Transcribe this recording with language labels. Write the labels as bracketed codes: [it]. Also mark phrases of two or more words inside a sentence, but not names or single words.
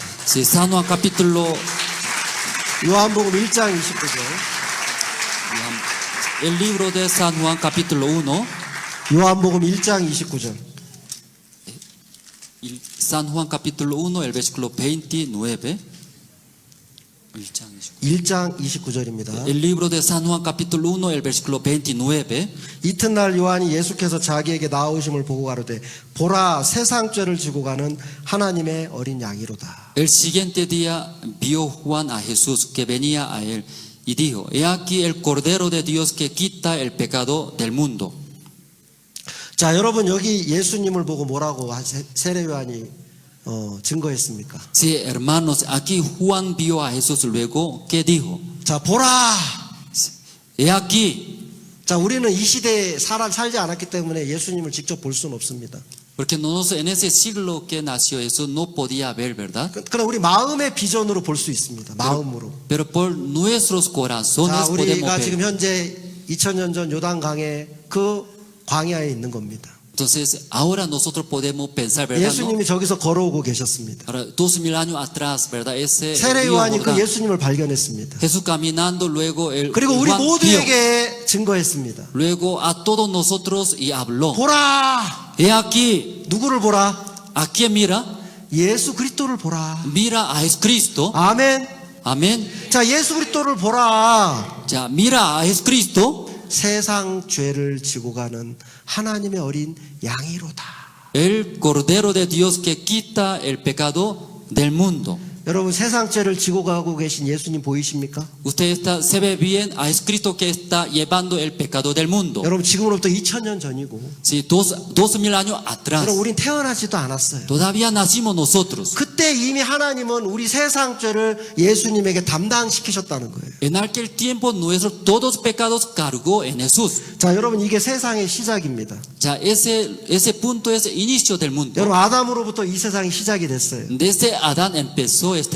[es] Si San Juan capítulo, [ko] 요한복음 1장 29절. [es] el libro de San Juan capítulo 1, [ko] 요한복음 1장 29절. [es] San Juan capítulo 1, el versículo 29. [ko] 1장 29절입니다. [es] El libro de San Juan capítulo 1, el versículo 29. [ko] 이튿날 요한이 예수께서 자기에게 나오심을 보고 가로되 보라 세상 죄를 지고 가는 하나님의 어린 양이로다. [es] El siguiente día vio Juan a Jesús que venía a él y dijo: He aquí el Cordero de Dios que quita el pecado del mundo. [ko] 자, 여러분 여기 예수님을 보고 뭐라고 세례 요한이 증거했습니까? [es] Sí, hermanos, aquí Juan vio a Jesús luego, ¿qué dijo? [ko] 자, 보라. [es] He aquí, [ko] 자, 우리는 이 시대에 살지 않았기 때문에 예수님을 직접 볼 수는 없습니다. [es] porque nosotros en ese siglo que nació Jesús no podía ver, ¿verdad? [ko] 그러나 우리 마음의 비전으로 볼 수 있습니다. 마음으로. [es] Pero por nuestros corazones [ko] 자, [es] podemos [ko] 우리가 지금 [es] ver. [ko] 현재 2000년 전 요단강의 그 광야에 있는 겁니다. [es] Entonces, ahora nosotros podemos pensar, ¿verdad? ¿No? [ko] 예수님이 저기서 걸어오고 계셨습니다. [es] Ahora, 2000 años atrás, ¿verdad? Ese [ko] 세례 [es] río [ko] 요한이 그 [es] Jordán. [ko] 예수님을 발견했습니다. [es] Jesús caminando, luego el [ko] 그리고 우리 [es] Juan vio. [ko] 모두에게 증거했습니다. [es] Luego a todos nosotros y habló. [ko] 보라. [es] He aquí, [ko] 누구를 보라? [es] ¿a quién mira? [ko] 예수 그리스도를 보라. [es] Mira a Jesucristo. [ko] 아멘. [es] Amén. [ko] 자, 예수 그리스도를 보라. [es] Ya, mira a Jesucristo, [ko] 세상 죄를 지고 가는 하나님의 어린 양이로다. [es] el Cordero de Dios que quita el pecado del mundo. [ko] 여러분 세상 죄를 지고 가고 계신 예수님 보이십니까? [es] Usted se ve bien a Jesucristo que está llevando el pecado del mundo. [ko] 여러분 지금으로부터 2000년 전이고 [es] Sí, 2000 años atrás. [ko] 여러분 우린 태어나지도 않았어요. [es] Todavía nacimos nosotros. [ko] 그때 이미 하나님은 우리 세상 죄를 예수님에게 담당시키셨다는 거예요. [es] En aquel tiempo nuestros todos pecados cargó en Jesús. [ko] 자, 여러분 이게 세상의 시작입니다. [es] Ya, ese punto es el inicio del mundo. [ko] 여러분 아담으로부터 이 세상이 시작이 됐어요. [es] Desde Adán empezó este